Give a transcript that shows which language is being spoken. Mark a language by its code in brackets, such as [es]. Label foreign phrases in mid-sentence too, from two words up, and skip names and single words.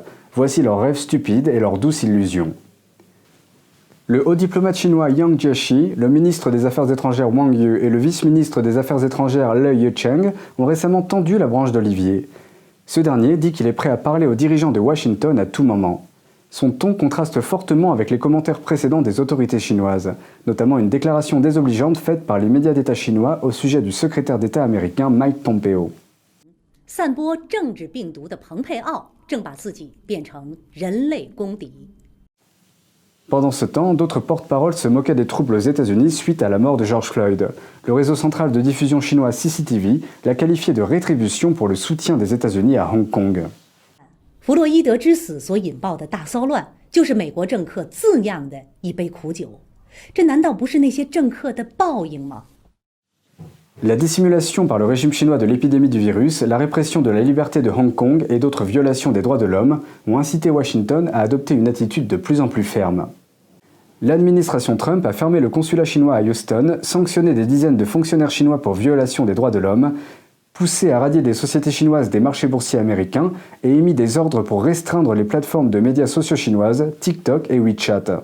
[fr] Voici leurs rêves stupides et leurs douces illusions. Le haut diplomate chinois Yang Jiechi, le ministre des Affaires étrangères Wang Yi et le vice-ministre des Affaires étrangères Lei Yucheng ont récemment tendu la branche d'olivier. Ce dernier dit qu'il est prêt à parler aux dirigeants de Washington à tout moment. Son ton contraste fortement avec les commentaires précédents des autorités chinoises, notamment une déclaration désobligeante faite par les médias d'État chinois au sujet du secrétaire d'État américain Mike Pompeo. [zh] 散播政治病毒的蓬佩奥正把自己变成人类公敌。 [fr] Pendant ce temps, d'autres porte-paroles se moquaient des troubles aux États-Unis suite à la mort de George Floyd. Le réseau central de diffusion chinois CCTV l'a qualifié de rétribution pour le soutien des États-Unis à Hong Kong. [zh] 弗洛伊德之死所引爆的大骚乱，就是美国政客自酿的一杯苦酒。这难道不是那些政客的报应吗？ [fr] La dissimulation par le régime chinois de l'épidémie du virus, la répression de la liberté de Hong Kong et d'autres violations des droits de l'homme ont incité Washington à adopter une attitude de plus en plus ferme. L'administration Trump a fermé le consulat chinois à Houston, sanctionné des dizaines de fonctionnaires chinois pour violation des droits de l'homme, poussé à radier des sociétés chinoises des marchés boursiers américains et émis des ordres pour restreindre les plateformes de médias sociaux chinoises, TikTok et WeChat.